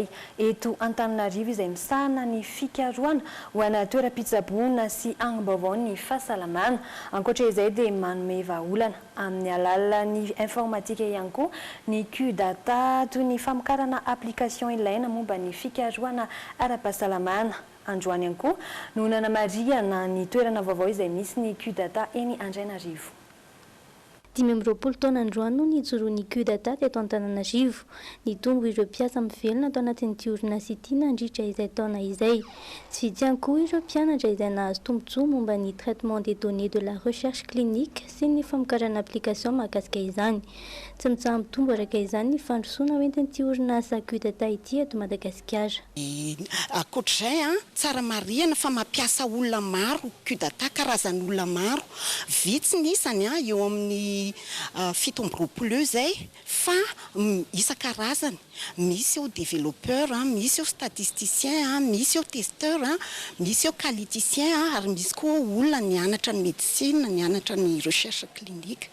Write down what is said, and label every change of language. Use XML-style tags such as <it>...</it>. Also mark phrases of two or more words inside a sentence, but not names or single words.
<mg>eto Antananarivo izay misahana ny fikaroana ho ana toeram-pitsaboana sy agnibaovao ny fahasalamana ankoatra izay dia manome vahaolana amin'ny alalan'ny informatika ihany koa ny kudata toy ny famokarana application ilaina momba ny fikaroana ara-pahasalamana androany ihany koa no nanamariana ny toerana vaovao izay misy ny kudata eny Andrainarivo 20 taona androany no nijoroan'ny kudata teto Antananarivo nitombo ireo mpiasa mivelona tao anatin'ity orinasa ity nandritra izay taona izay tsy vidy ihany koa ireo mpianatra izay nahazo tombontsoa momba ny</mg> <fr>traitement des données de la recherche clinique</fr> <mg>sy ny famokarana application mahakasika izany tsy mitsaha mitombo araka izany ny fandrosoana hoentin'ity orinasa kudata ity eto Madagasikara akoatr'izay tsara marihana fa mampiasa olona maro kudata karazan'olona maro vitsy ny isany eo amin'ny 5 eo zay fa isan-karazany misy eo développeur misy eo statisticien misy eo testeur misy eo qualiticien ary misy koa olona nianatra ny médecine nianatra ny</mg> <fr>recherche clinique.</fr>